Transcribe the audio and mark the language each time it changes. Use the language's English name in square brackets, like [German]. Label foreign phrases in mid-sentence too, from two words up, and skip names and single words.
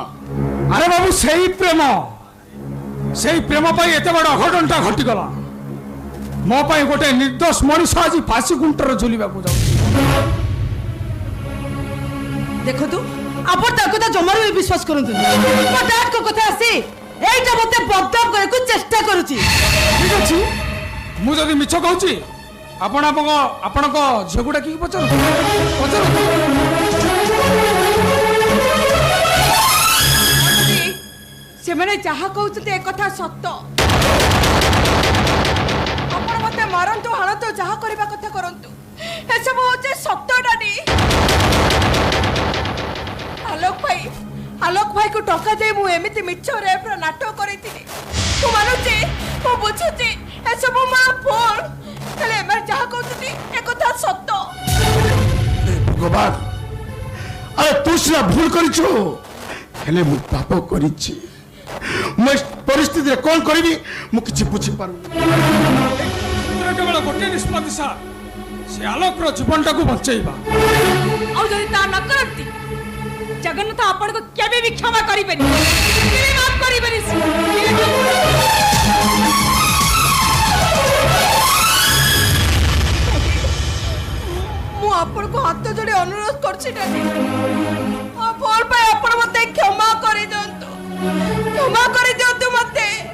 [Odia] ଆରେ ବାବୁ, ସେଇ ପ୍ରେମ ପାଇଁ ଏତେ ବଡ ଅଘଟଣଟା ଘଟିଗଲା। ମୋ ପାଇଁ ଗୋଟେ ନିର୍ଦ୍ଦୋଷ ମଣିଷ ଆଜି ଫାଶୀ ଖୁଣ୍ଟରେ ଝୁଲିବାକୁ ଯାଉଛି। ଦେଖନ୍ତୁ, ଆପଣ ତା କଥା ଜମାରୁ ବି ବିଶ୍ୱାସ କରନ୍ତୁ। ମୋ ଡାକ୍ତରଙ୍କ କଥା ଆସି ଏଇଟା ମତେ ବଦନାମ କରିବାକୁ চেষ্টা କରୁଛି। ঠিক ଅଛି, ମୁଁ ଯଦି ମିଛ କହୁଛି ଆପଣଙ୍କ ଝିଅକୁ ଡାକିକି ପଚାରନ୍ତୁ। ସେମାନେ ଯାହା କହୁଛନ୍ତି ଏ କଥା ସତ। ଆପଣ ମତେ ମାରନ୍ତୁ, ହାଣନ୍ତୁ, ଯାହା କରିବା କଥା କରନ୍ତୁ, ଏସବୁ ହଉଛି ସତ ଡାଡି। ଆଲୋକ ଭାଇକୁ ଟଙ୍କା ଦେଇ ମୁଁ ଏମିତି ମିଛ ରେପ୍ର ନାଟକ କରିଥିଲି। ମୁଁ ମାନୁଛି, ମୁଁ ବୁଝୁଛି, ଏସବୁ ମୋ ଭୁଲ। ହେଲେ ଏମାନେ ଯାହା କହୁଛନ୍ତି ବାରବାର ଆରେ ତୁଇ ସିନା ଭୁଲ କରିଛୁ ହେଲେ ମୁ ପାପ କରିଛି ମୁଁ ପରିସ୍ଥିତିରେ କ'ଣ କରିବି ମୁଁ କିଛି ବୁଝିପାରୁନି କେବଳ ଗୋଟିଏ ନିଷ୍ପତ୍ତି ସାର୍ ସେ ଆଲୋକର ଜୀବନଟାକୁ ବଞ୍ଚେଇବା ଆଉ ଯଦି ତା ନ କରନ୍ତି ଜଗନ୍ନାଥ ଆପଣଙ୍କୁ କେବେ ବି କ୍ଷମା କରିବେନି କେବେ ମାଫ କରିବେନି ମୁଁ ଆପଣଙ୍କୁ ହାତ ଯୋଡ଼ି ଅନୁରୋଧ କରୁଛି ଡାଡି ଭୁଲ ପାଇଁ ଆପଣ ମୋତେ କ୍ଷମା କରିଦିଅନ୍ତୁ ମୋତେ